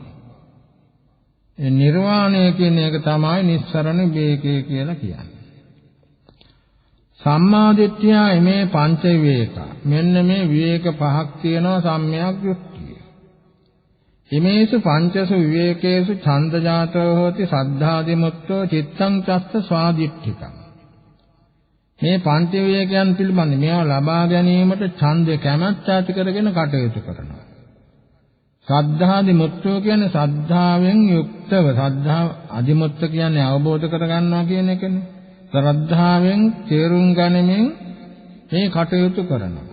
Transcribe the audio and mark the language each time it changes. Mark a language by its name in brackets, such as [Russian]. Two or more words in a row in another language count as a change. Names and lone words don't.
[Sinhala] ඒ නිර්වාණය කියන එක තමයි නිස්සරණ විවේකය කියලා කියන්නේ. සම්මාදිට්ඨිය මේ පංච විවේක. මෙන්න මේ විවේක පහක් තියෙනවා සම්මයක් දෘෂ්ටිය. [Pali] හිමේසු පංචසු විවේකේසු ඡන්දජාතෝ හෝති සද්ධාදි මුත්තෝ චිත්තං චස්ස ස්වාදිට්ඨිකං. [Sinhala] මේ පංච විවේකයන් පිළිබඳ මේවා ලබා ගැනීමට ඡන්දේ කැමැත්ත ඇති කරගෙන කටයුතු කරනවා. [Pali] සද්ධාදි මුත්තෝ [Sinhala] කියන්නේ සද්ධාවෙන් යුක්තව, [Pali] සද්ධා අදිමුත්ත [Sinhala] කියන්නේ අවබෝධ කරගන්නවා කියන එකනේ. ශ්‍රද්ධාවෙන් තේරුම් ගනිමින් මේ කටයුතු කරනවා.